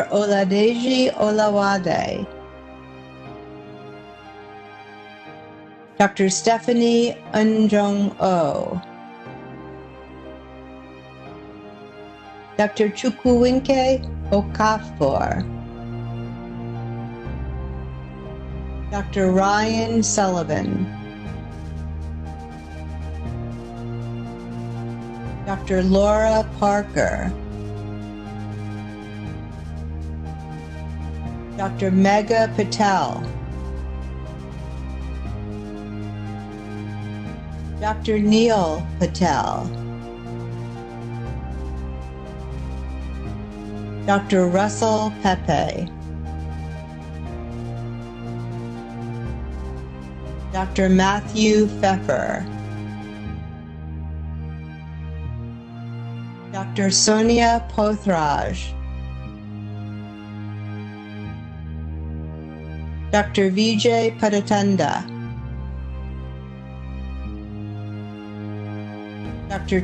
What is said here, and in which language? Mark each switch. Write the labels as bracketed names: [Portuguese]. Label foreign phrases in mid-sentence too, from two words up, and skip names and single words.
[English] Oladeji Olawade, Dr. Stephanie Unjong-O, Dr. Chukwuwinke Okafor, Dr. Ryan Sullivan, Dr. Laura Parker, Dr. Megha Patel, Dr. Neil Patel, Dr. Russell Pepe, Dr. Matthew Pfeffer, Dr. Sonia Pothraj, Dr. Vijay Padatanda, Dr.